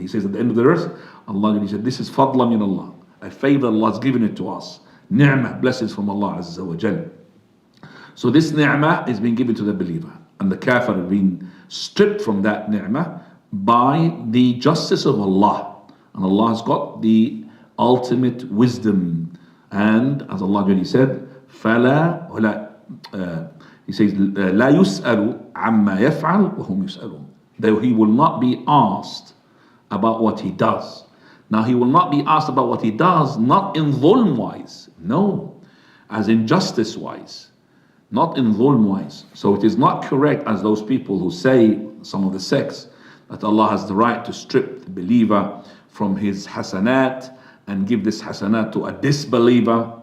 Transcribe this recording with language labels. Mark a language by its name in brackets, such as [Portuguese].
[English] He says at the end of the verse, Allah, He said, this is [Arabic] فَضْلًا مِنَ اللَّهِ, [English] a favor Allah has given it to us. Ni'mah, blessings from Allah Azza wa Jal. So this ni'mah is being given to the believer, and the kafir are being stripped from that ni'mah by the justice of Allah. And Allah has got the ultimate wisdom. And as Allah already said, [Arabic] فَلَا وَلَا, He says, لَا يُسْأَلُ عَمَّا يَفْعَلُ وَهُمْ يُسْأَلُونَ. [English] Though He will not be asked about what He does. Now He will not be asked about what He does, not in dhulm wise, no, as in justice wise, not in dhulm wise. So it is not correct as those people who say, some of the sects, that Allah has the right to strip the believer from his hasanat and give this hasanat to a disbeliever.